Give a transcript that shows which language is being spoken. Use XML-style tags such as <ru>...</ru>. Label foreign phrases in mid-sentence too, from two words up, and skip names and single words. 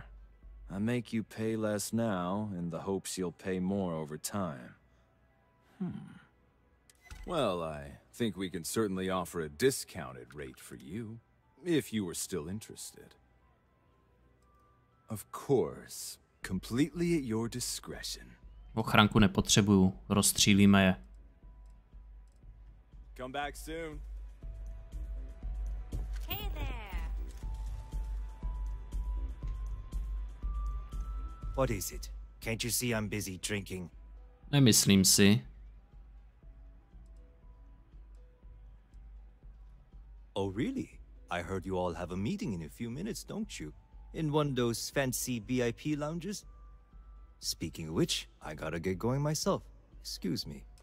<en>I make you pay less now in the hopes you'll pay more over time. Well, I think we can certainly offer a discounted rate for you, if you were still interested. Of course, completely at your discretion.</en> <cs>Ochranku nepotřebuju, rozstřílíme je.</cs> <en>Come back soon. Hey there. What is it? Can't you see I'm busy drinking?</en> <cs>Nemyslím si.</cs> <en>Oh, really? I heard you all have a meeting in a few minutes, don't you? In one of those fancy VIP lounges? Speaking of which, I gotta get going myself. Excuse me.</en>